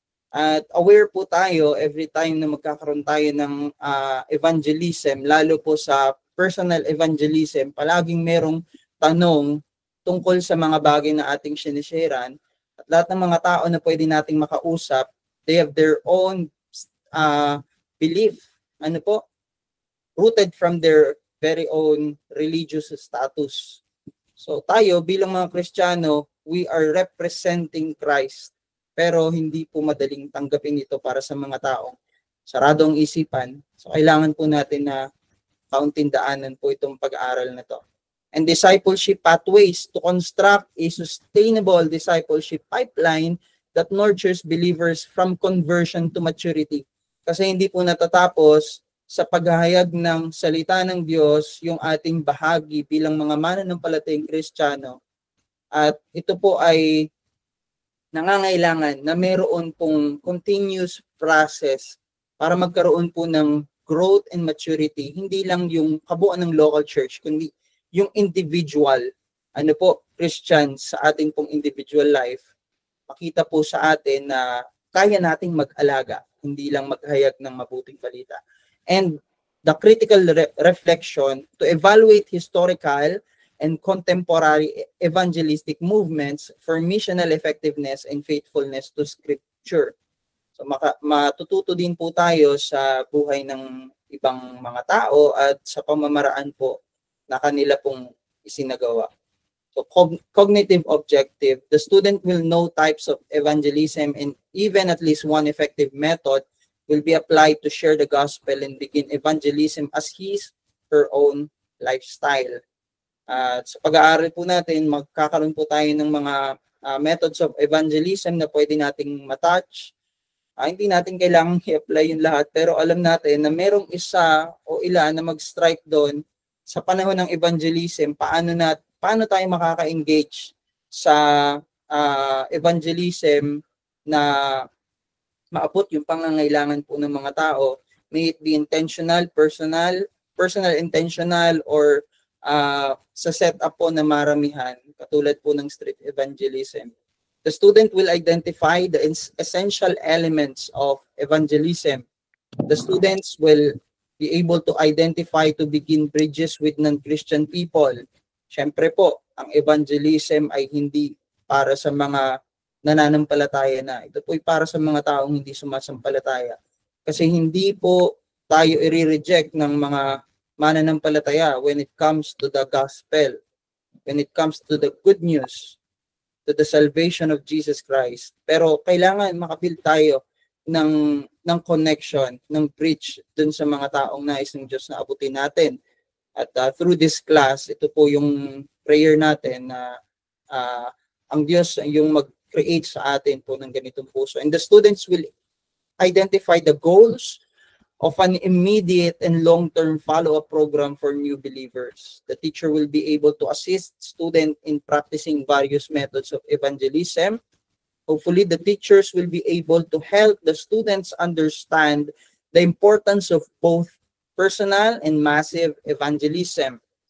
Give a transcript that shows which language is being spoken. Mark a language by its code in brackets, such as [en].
[tl] At aware po tayo every time na magkakaroon tayo ng evangelism, lalo po sa personal evangelism, palaging merong tanong tungkol sa mga bagay na ating sinisharean. At lahat ng mga tao na pwede nating makausap, [en] they have their own belief, [tl] ano po, [en] rooted from their very own religious status. [tl] So tayo bilang mga Kristiyano, [en] we are representing Christ. [tl] Pero hindi po madaling tanggapin ito para sa mga taong sarado ang isipan. So kailangan po natin na kauntindaanan po itong pag-aaral na to. [en] And discipleship pathways to construct a sustainable discipleship pipeline that nurtures believers from conversion to maturity. [tl] Kasi hindi po natatapos sa paghahayag ng salita ng Diyos yung ating bahagi bilang mga mananampalatayang Kristiyano. At ito po ay nangangailangan na meron pong continuous process para magkaroon po ng [en] growth and maturity. [tl] Hindi lang yung kabuuan ng local church, kundi yung individual, ano po, Christians sa ating pong individual life. makita po sa atin na kaya nating mag-alaga, hindi lang maghayag ng mabuting balita. [en] And the critical reflection to evaluate historical and contemporary evangelistic movements for missional effectiveness and faithfulness to Scripture. [tl] So matututo din po tayo sa buhay ng ibang mga tao at sa pamamaraan po na kanila pong isinagawa. [en] So cognitive objective, the student will know types of evangelism and even at least one effective method will be applied to share the gospel and begin evangelism as his, her own lifestyle. [tl] At sa pag-aaral po natin, magkakaroon po tayo ng mga methods of evangelism na pwede nating matouch. Hindi natin kailangang i-apply yung lahat, pero alam natin na merong isa o ilan na mag-strike doon sa panahon ng evangelism, paano tayo makaka-engage sa evangelism na maabot yung pangangailangan po ng mga tao, [en] may it be intentional, personal, intentional, [tl] or sa setup po na maramihan, katulad po ng street evangelism. [en] The student will identify the essential elements of evangelism. The students will be able to identify to begin bridges with non-Christian people. [tl] Siyempre po, ang evangelism ay hindi para sa mga nananampalataya na. Ito po ay para sa mga taong hindi sumasampalataya. Kasi hindi po tayo i-reject ng mga mananampalataya [en] when it comes to the gospel, when it comes to the good news, to the salvation of Jesus Christ. [tl] Pero kailangan makabuild tayo ng connection, ng bridge dun sa mga taong nais ng Diyos na abutin natin. At through this class, ito po yung prayer natin na ang Diyos yung mag-create sa atin po ng ganitong puso. [en] And the students will identify the goals of an immediate and long-term follow-up program for new believers. The teacher will be able to assist students in practicing various methods of evangelism. Hopefully, the teachers will be able to help the students understand the importance of both personal and massive evangelism.